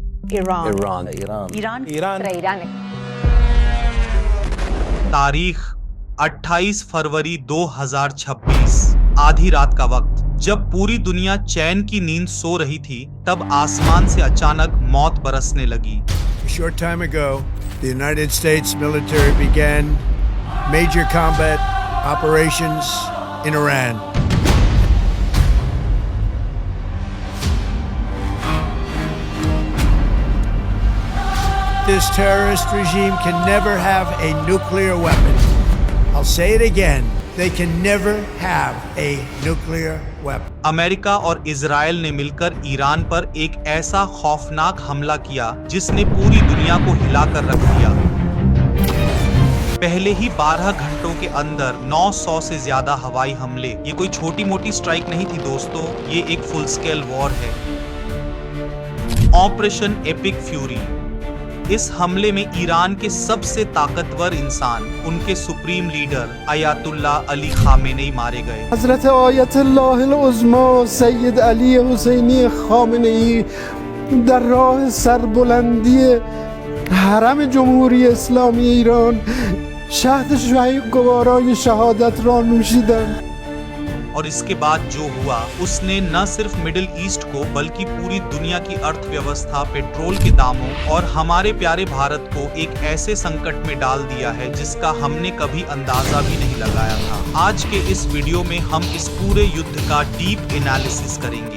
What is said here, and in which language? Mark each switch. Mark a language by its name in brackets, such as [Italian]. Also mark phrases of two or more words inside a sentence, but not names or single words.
[Hindi] ईरान। तारीख 28 फरवरी 2026, आधी रात का वक्त। जब पूरी दुनिया चैन की नींद सो रही थी, तब आसमान से अचानक मौत बरसने लगी। [English] A short time ago, the United States military began major combat operations in Iran. This terrorist regime can never have a nuclear weapon. I'll say it again. They can never have a nuclear weapon. [Hindi] अमेरिका और इजराइल ने मिलकर ईरान पर एक ऐसा खौफनाक हमला किया जिसने पूरी दुनिया को हिलाकर रख दिया। पहले ही 12 घंटों के अंदर 900 से ज्यादा हवाई हमले। ये कोई छोटी मोटी स्ट्राइक नहीं थी दोस्तों, ये एक [English] full scale war [Hindi] है। ऑपरेशन एपिक फ्यूरी। इस हमले में ईरान के सबसे ताकतवर इंसान, उनके [English] supreme leader [Hindi] अयातुल्ला अली खामेनेई मारे गए। [Persian] حضرت آیت‌الله عظمی سید علی حسینی خامنه‌ای در راه سربلندی حرم جمهوری اسلامی ایران شهد گوارای شهادت را نوشیدند। [Hindi] और इसके बाद जो हुआ, उसने न सिर्फ मिडिल ईस्ट को बल्कि पूरी दुनिया की अर्थव्यवस्था, पेट्रोल के दामों और हमारे प्यारे भारत को एक ऐसे संकट में डाल दिया है जिसका हमने कभी अंदाजा भी नहीं लगाया था। आज के इस वीडियो में हम इस पूरे युद्ध का [English] deep analysis [Hindi] करेंगे।